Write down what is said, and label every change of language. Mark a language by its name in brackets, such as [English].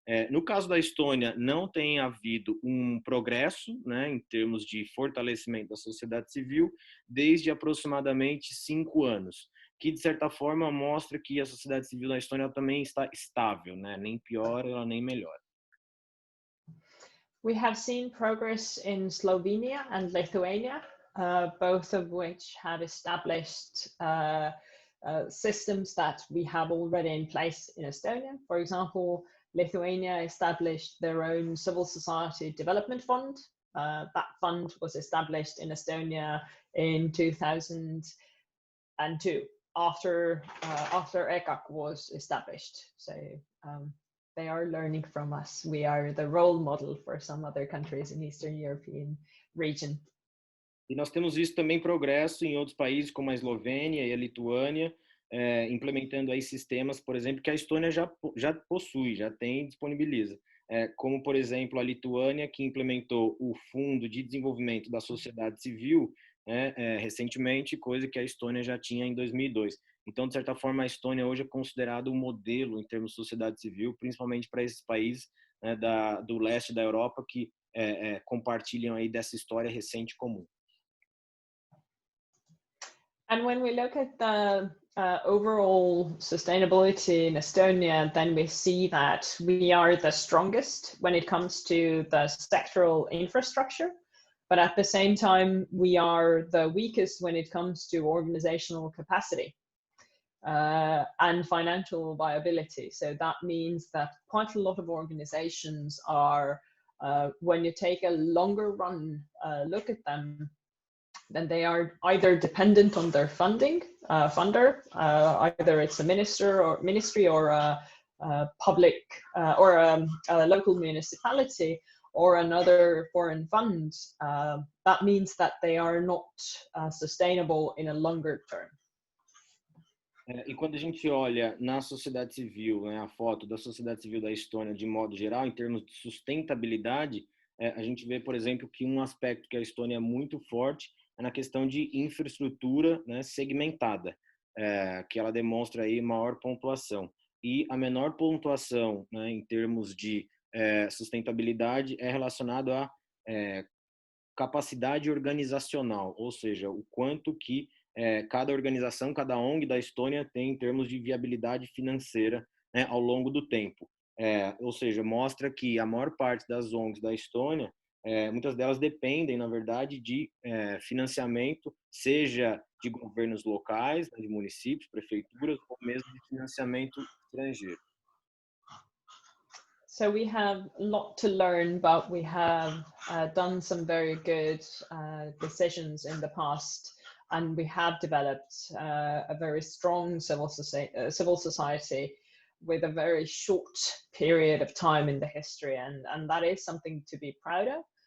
[Portuguese] No caso da Estônia, não tem havido um progresso, né, em termos de fortalecimento da sociedade civil desde aproximadamente 5 anos, que de certa forma mostra que a sociedade civil da Estônia também está estável, né, nem piora, nem melhora. [English] We have seen progress in Slovenia and Lithuania, both of which have established systems that we have already in place in Estonia. For example, Lithuania established their own civil society development fund. That fund was established in Estonia in 2002, after ECAC was established. So they are learning from us. We are the role model for some other countries in Eastern European region. [Portuguese] E nós temos visto também progresso em outros países, como a Eslovênia e a Lituânia, implementando aí sistemas, por exemplo, que a Estônia já possui, já tem, disponibiliza. Como, por exemplo, a Lituânia, que implementou o Fundo de Desenvolvimento da Sociedade Civil, recentemente, coisa que a Estônia já tinha em 2002. Então, de certa forma, a Estônia hoje é considerada um modelo em termos de sociedade civil, principalmente para esses países, né, do leste da Europa que compartilham aí dessa história recente comum. [English] And when we look at the overall sustainability in Estonia, then we see that we are the strongest when it comes to the sectoral infrastructure. But at the same time, we are the weakest when it comes to organizational capacity and financial viability. So that means that quite a lot of organizations are, when you take a longer run look at them, then they are either dependent on their funder, either it's a ministry or a public or a local municipality or another foreign fund. That means that they are not sustainable in a longer term. [Portuguese] E quando a gente olha na sociedade civil, né, a foto da sociedade civil da Estônia de modo geral, em termos de sustentabilidade, a gente vê, por exemplo, que um aspecto que a Estônia é muito forte é na questão de infraestrutura, né, segmentada. que ela demonstra aí maior pontuação. E a menor pontuação, né, em termos de sustentabilidade é relacionado à capacidade organizacional, ou seja, o quanto que cada organização, cada ONG da Estônia tem em termos de viabilidade financeira, né, ao longo do tempo. Ou seja, mostra que a maior parte das ONGs da Estônia, muitas delas dependem, na verdade, de financiamento, seja de governos locais, de municípios, prefeituras, ou mesmo de financiamento estrangeiro. [English] So we have a lot to learn, but we have done some very good decisions in the past, and we have developed a very strong civil society with a very short period of time in the history, and that is something to be proud of.